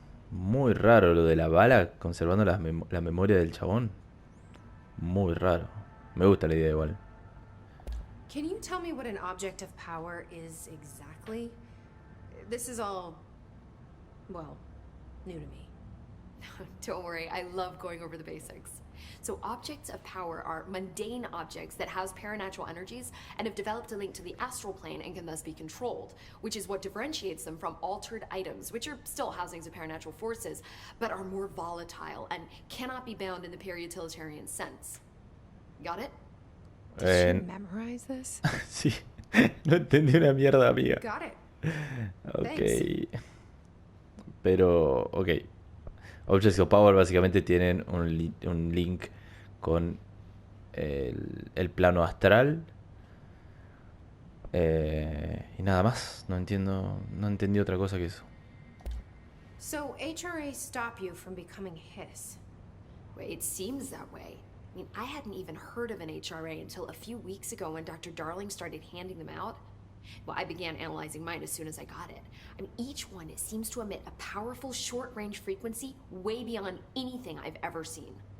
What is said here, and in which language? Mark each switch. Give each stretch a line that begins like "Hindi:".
Spanish: Muy raro lo de la bala conservando la memoria del chabón. Muy raro. Me gusta la idea igual.
English: Can you tell me what an object of power is exactly? This is all, well, new to me. Don't worry, I love going over the basics. So objects of power are mundane objects that house paranatural energies and have developed a link to the astral plane and can thus be controlled, which is what differentiates them from altered items, which are still housings of paranatural forces, but are more volatile and cannot be bound in the peri-utilitarian sense. Got it? Did you memorize this?
Spanish: Sí, no entendí una mierda, amiga.
English: Got it.
Spanish: Ok. Pero, ok. Objects of Power básicamente tienen un link con el plano astral. Y nada más. No entendí otra cosa que eso.
English: So HRA stop you from becoming his? Wait, it seems that way. I mean, I hadn't even heard of an HRA until a few weeks ago when Dr. Darling started handing them out. Well, I began analyzing mine as soon as I got it. I mean, each one seems to emit a powerful short-range frequency way beyond anything I've ever seen.